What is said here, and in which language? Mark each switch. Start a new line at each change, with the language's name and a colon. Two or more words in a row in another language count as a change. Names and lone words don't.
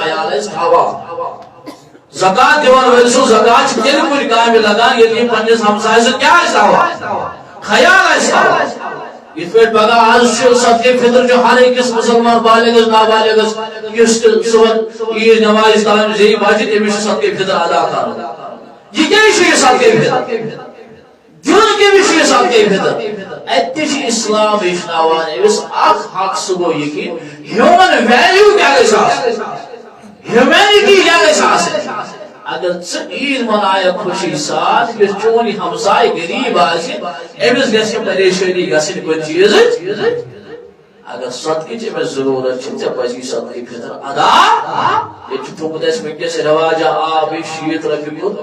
Kashmiri: خیال آسہِ تھاوان زکات دِوان وٲلۍ سُنٛد زکات چھِ تیٚلہِ کُنہِ کامہِ لگان ییٚلہِ یہِ پننِس ہمسایہِ سُنٛد کیٛاہ آسہِ تھاوان خیال آسہِ تھاوان یِتھ پٲٹھۍ پگاہ آز چھُ صدقے فطر چھُ ہر أکِس مُسلمان بالغس نابالغس یُس تہِ صُبحن عیٖد نمازِ ترٛامہِ زیٚیہِ بجہِ تٔمِس چھُ صدقے فطر ادا کرُن یہ کیا ہے صدقے فطر دیون کیٛاہ چھُ صدقے فطر اتہِ چھُ اسلام ہیٚچھناوان أمِس اکھ حق سُہ گوٚو یہِ کہِ
English: human value
Kashmiri: کیٛاہ گژھِ آسٕنۍ ہیومینٹی کیٛاہ گژھِ آسٕنۍ اگر ژٕ عیٖد منایکھ خوشی سان یُس چون یہِ ہمساے غریٖب آسہِ أمِس گژھِ پریشٲنی گژھٕنۍ کُنہِ چیٖزٕچ اگر صدقٕچ أمِس ضروٗرت چھِ ژےٚ پزی صدقے فطر ادا ییٚتہِ چھُ تھوٚمُت اَسہِ وٕنکیٚس رٮ۪واجا بیٚیہِ 60 رۄپیہِ کُن